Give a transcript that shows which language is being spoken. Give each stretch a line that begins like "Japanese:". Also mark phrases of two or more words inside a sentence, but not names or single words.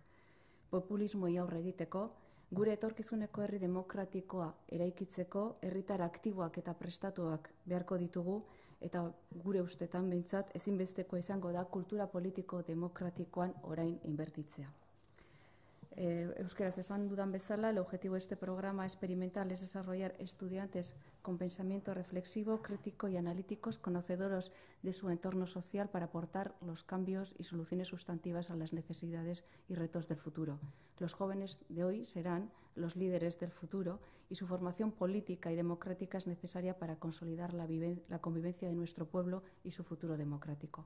Basque: Populismoi aurre egiteko, gure etorkizuneko herri demokratikoa eraikitzeko herritar aktiboak eta prestatuak beharko ditugu eta gure ustetan behintzat ezinbestekoa izango da kultura politiko demokratikoan orain inbertitzea. Euskaraz esan dudan bezala,
Spanish: el objetivo de este programa experimental es desarrollar estudiantes con pensamiento reflexivo, crítico y analíticos, conocedores de su entorno social para aportar los cambios y soluciones sustantivas a las necesidades y retos del futuro. Los jóvenes de hoy serán los líderes del futuro y su formación política y democrática es necesaria para consolidar la convivencia de nuestro pueblo y su futuro democrático.